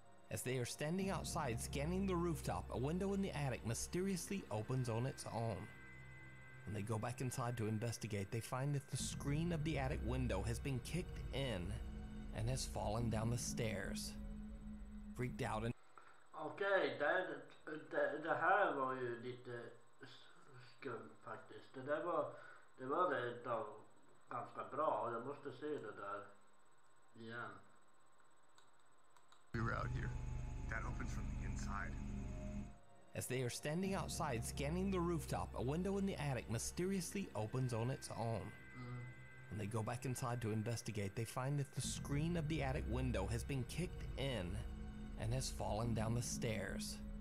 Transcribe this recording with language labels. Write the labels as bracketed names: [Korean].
[English] As they are standing outside scanning the rooftop, a window in the attic mysteriously opens on its own. When they go back inside to investigate, they find that the screen of the attic window has been kicked in and has fallen down the stairs. Freaked out and [Swedish] Okej, det här var ju lite skumt faktiskt. Det var rätt av ganska bra. Jag måste se det där igen. [English] We were out here. That opens from the inside. As they are standing outside scanning the rooftop, a window in the attic mysteriously opens on its own. When they go back inside to investigate, they find that the screen of the attic window has been kicked in and has fallen down the stairs.